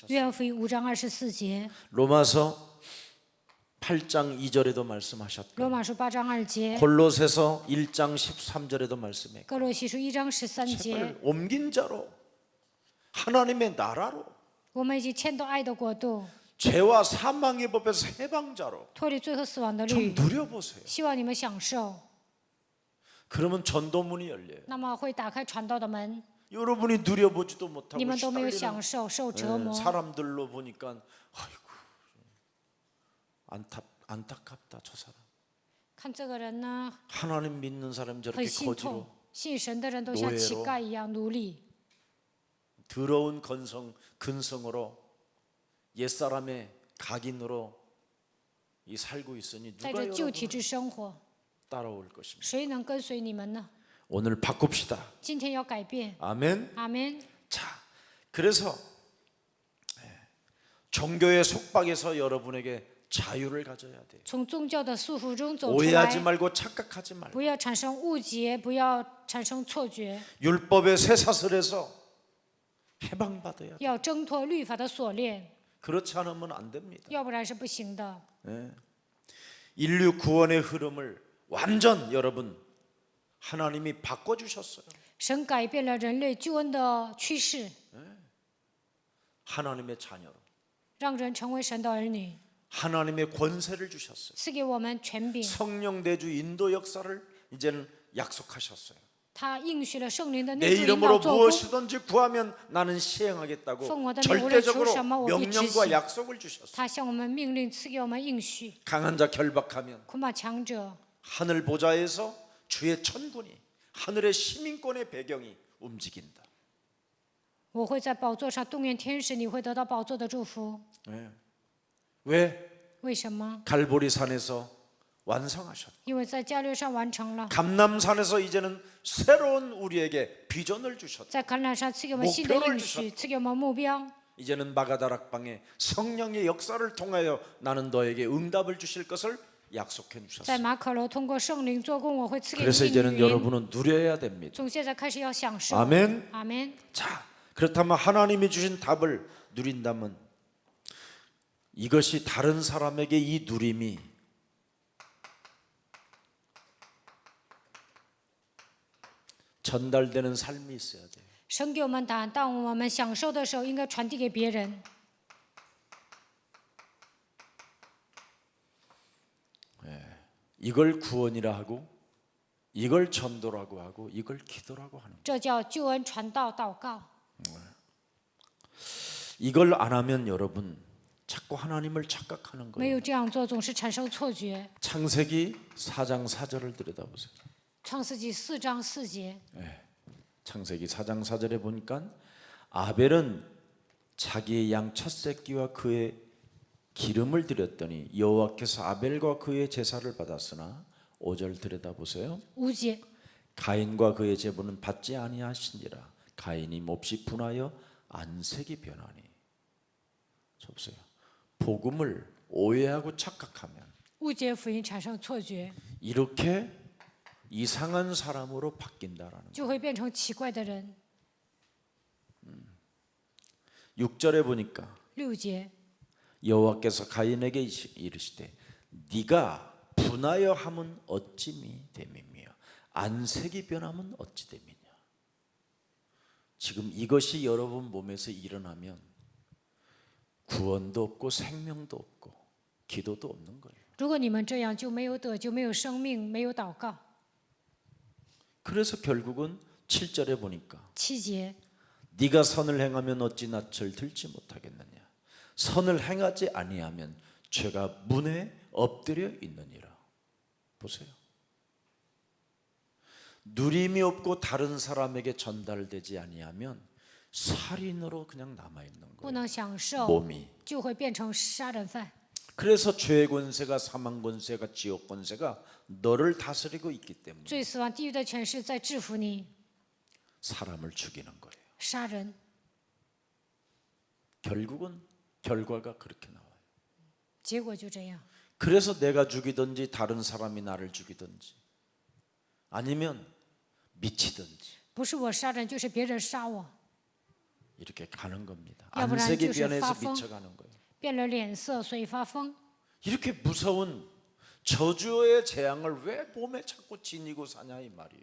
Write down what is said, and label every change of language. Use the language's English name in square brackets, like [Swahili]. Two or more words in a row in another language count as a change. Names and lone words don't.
[Chinese] 约翰福音5章24节， [Korean] 로마서 8장 2절에도 말씀하셨고 [Chinese] 罗马书8章2节， [Korean] 골로새서 1장 13절에도 말씀했고 [Chinese] 哥罗西书1章13节， [Korean] 책을 옮긴 자로 하나님의 나라로 [Chinese] 我们已经迁到爱的国度， [Korean] 죄와 사망의 법에서 해방자로 [Chinese] 脱离罪和死亡的 [Korean] 좀 [Chinese] 律。 [Korean] 누려보세요. [Chinese] 希望你们享受， [Korean] 그러면 전도문이 열려요. [Chinese] 那么会打开传道的门。 [Korean] 여러분이 누려보지도 못하고 [Chinese] 你们都没有 [Korean] 시달리는 [Chinese] 享受，受折磨。 [Korean] 사람들로 보니까 아이고 안타깝다 저 사람. [Chinese] 看这个人呢， [Korean] 하나님 믿는 사람 [Chinese] 很 [Korean] 저렇게 [Chinese] 心痛 [Korean] 거지로 。 [Chinese] 信神的人都像乞丐一样奴隶， [Korean] 더러운 근성으로 옛사람의 각인으로 이 살고 있으니 [Chinese] 在 [Korean] 누가 [Chinese] 这旧体 [Korean] 여러분을 [Chinese] 制生活， [Korean] 따라올 것입니다. [Chinese] 谁能跟随你们呢？ [Korean] 오늘 바꿉시다. [Chinese] 今天要改变。 [Korean] 아멘. [Chinese] 阿门。 [Korean] 자, 그래서 종교의 속박에서 여러분에게 자유를 가져야 돼요. [Chinese] 从宗教的束缚中走出 [Korean] 오해하지 [Chinese] 来， [Korean] 말고 착각하지 말고 [Chinese] 不要产生误解，不要产生错觉， [Korean] 율법의 쇠사슬에서 해방받아야 돼요. [Chinese] 要挣脱律法的锁链， [Korean] 그렇지 않으면 안 됩니다. [Chinese] 要不然是不行的。 [Korean] 인류 구원의 흐름을 완전 여러분 하나님이 바꿔주셨어요. [Chinese] 神改变了人类救恩的趋势， [Korean] 하나님의 자녀로 [Chinese] 让人成为神的儿女， [Korean] 하나님의 권세를 주셨어요. [Chinese] 赐给我们权柄。 [Korean] 성령 내주 인도 역사를 이제는 약속하셨어요. [Chinese] 他应许了圣灵的 [Korean] 내 [Chinese] 内住引 [Korean] 이름으로 [Chinese] 导做工， [Korean] 무엇이든지 구하면 나는 시행하겠다고 [Chinese] 奉我的名 [Korean] 절대적으로 [Chinese] 无论求什么，我必执 [Korean] 명령과 [Chinese] 行。 [Korean] 약속을 주셨어요. [Chinese] 他向我们命令，赐给我们应许。 [Korean] 강한 자 결박하면 [Chinese] 恐怕强者 [Korean] 하늘 보좌에서 주의 천군이 하늘의 시민권의 배경이 움직인다. [Chinese] 我会在宝座上动员天使，你会得到宝座的祝福。 [Korean] 왜? [Chinese] 为什么？ [Korean] 갈보리산에서 완성하셨다. [Chinese] 因为在加略上完成了， [Korean] 감남산에서 이제는 새로운 우리에게 비전을 주셨다. [Chinese] 在橄榄山赐给我们新的应许，赐给我们目标。 [Korean] 이제는 마가다락방에 성령의 역사를 통하여 나는 너에게 응답을 주실 것을 약속해 [Chinese] 在 [Korean] 주셨어요. [Chinese] 马可楼通过圣灵做工，我会赐给 [Korean] 그래서 [Chinese] 你 [Korean] 이제는 [Chinese] 应允。 [Korean] 여러분은 누려야 됩니다. [Chinese] 从现在开始要享受。 [Korean] 아멘. [Chinese] 阿门。 [Korean] 자, 그렇다면 하나님이 주신 답을 누린다면 이것이 다른 사람에게 이 누림이 전달되는 삶이 있어야 돼요. [Chinese] 神给我们答案，当我们享受的时候，应该传递给别人。 [Korean] 이걸 구원이라 하고 이걸 전도라고 하고 이걸 기도라고 하는 거예요. [Chinese] 这叫救恩传道祷告。 [Korean] 이걸 안 하면 여러분 자꾸 하나님을 착각하는 [Chinese] 没有 [Korean] 거예요. [Chinese] 这样做，总是产生错觉。 [Korean] 창세기 4장 4절을 들여다보세요. [Chinese] 创世纪4章4节， [Korean] 창세기 4장 4절에 보니까 아벨은 자기의 양 첫 새끼와 그의 기름을 드렸더니 여호와께서 아벨과 그의 제사를 받았으나 5절 들여다보세요. [Chinese] 5节， [Korean] 가인과 그의 제보는 받지 아니하시니라. 가인이 몹시 분하여 안색이 변하니. 저 보세요. 복음을 오해하고 착각하면 [Chinese] 5 节福音产生错觉， [Korean] 이렇게 이상한 사람으로 바뀐다라는 거예요. [Chinese] 就会变成奇怪的人。 [Korean] 6절에 보니까 [Chinese] 6节， [Korean] 여호와께서 가인에게 이르시되 네가 분하여 함은 어찌미 됨이며 안색이 변함은 어찌 됨이냐. 지금 이것이 여러분 몸에서 일어나면 구원도 없고 생명도 없고 기도도 없는 거예요. [Chinese] 如果你们这样，就没有得救，没有生命，没有祷告。 [Korean] 그래서 결국은 7절에 보니까 [Chinese] 7节， [Korean] 네가 선을 행하면 어찌 낯을 들지 못하겠느냐. 선을 행하지 아니하면 죄가 문에 엎드려 있느니라. 보세요. 누림이 없고 다른 사람에게 전달되지 아니하면 살인으로 그냥 남아 있는 [Chinese] 不 [Korean] 거예요. [Chinese] 能享受， [Korean] 몸이. [Chinese] 就会变成杀人犯。 [Korean] 그래서 죄의 권세가 사망 권세가 지옥 권세가 너를 다스리고 있기 때문에 [Chinese] 罪、死亡、地狱的权势在制服你， [Korean] 사람을 죽이는 거예요. [Chinese] 杀人。 [Korean] 결국은 결과가 그렇게 나와요. [Chinese] 结果就这样。 [Korean] 그래서 내가 죽이든지 다른 사람이 나를 죽이든지 아니면 미치든지 [Chinese] 不是我杀人，就是别人杀我， [Korean] 이렇게 가는 겁니다. [Chinese] 要不然 [Korean] 안색이 [Chinese] 就是 [Korean] 변해서 [Chinese] 发疯。 [Korean] 미쳐가는 거예요. [Chinese] 变了脸色，所以发疯。 [Korean] 이렇게 무서운 저주의 재앙을 왜 몸에 자꾸 지니고 사냐 이 말이에요.